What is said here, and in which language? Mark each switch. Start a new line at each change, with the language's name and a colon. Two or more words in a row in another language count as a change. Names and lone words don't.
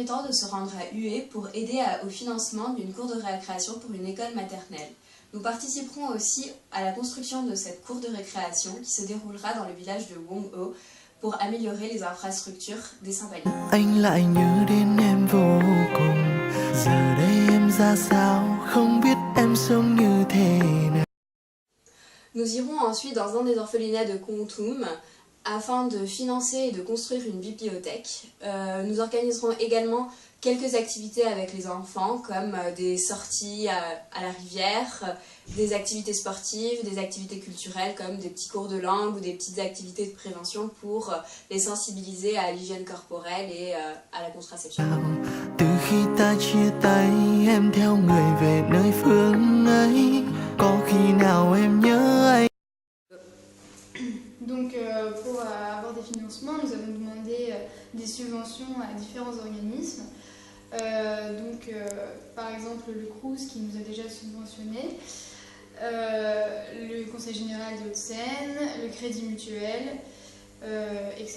French: temps de se rendre à Hué pour aider au financement d'une cour de récréation pour une école maternelle. Nous participerons aussi à la construction de cette cour de récréation qui se déroulera dans le village de Wong-o pour améliorer les infrastructures des Saint-Paniers.
Vietnamese: Anh lại nhớ đến em vô cùng. Giờ đây em ra sao, không biết em sống như thế nào.
French: Nous irons ensuite dans un des orphelinats de Kontum afin de financer et de construire une bibliothèque. Nous organiserons également quelques activités avec les enfants, comme des sorties à la rivière, des activités sportives, des activités culturelles comme des petits cours de langue ou des petites activités de prévention pour les sensibiliser à l'hygiène corporelle et à la contraception.
Vietnamese: Từ khi ta chia tay, em theo người về nơi phương ấy. Có khi nào em nhớ anh?
French: Donc pour avoir des financements, nous avons demandé des subventions à différents organismes. Par exemple le Crous qui nous a déjà subventionné, le Conseil général des Hauts-de-Seine, le Crédit Mutuel, etc.